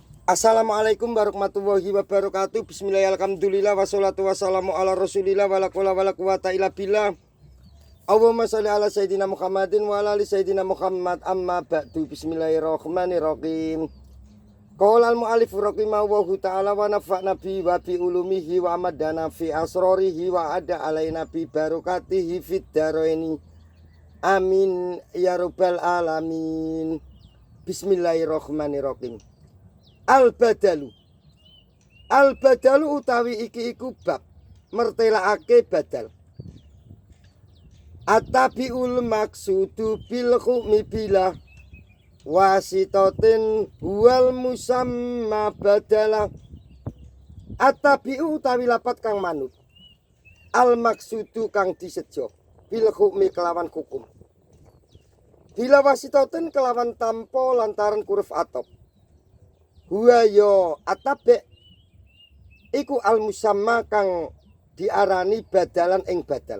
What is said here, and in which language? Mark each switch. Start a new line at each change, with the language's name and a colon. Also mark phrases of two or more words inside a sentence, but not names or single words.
Arabic: السلام عليكم ورحمة الله وبركاته بسم الله الحمد لله والصلاة والسلام على رسول الله ولا قوة ولا قوة إلا بالله. اللهم صل على سيدنا محمد وعلى آل سيدنا محمد أما بعد. بسم الله الرحمن الرحيم. قال المؤلف رحمه الله تعالى ونفعنا به وبعلومه وأمدنا في أسراره وأعاد علينا ببركاته في الدارين. آمين يا رب العالمين. بسم الله الرحمن الرحيم.
Javanese: Al-badalu utawi iki iku bab mertelaake badal.
Arabic: التابع المقصود بالحكم بلا واسطة هو المسمى بدلا.
Javanese: Atabiu utawi lapat kang manut,
Arabic: المقصود
Javanese: kang disejo,
Arabic: بالحكم
Javanese: kelawan hukum,
Arabic: بلا واسطة
Javanese: kelawan tampo lantaran huruf atop. Huwa yo atabe iku
Arabic: المسمى
Javanese: kang diarani badalan ing badal.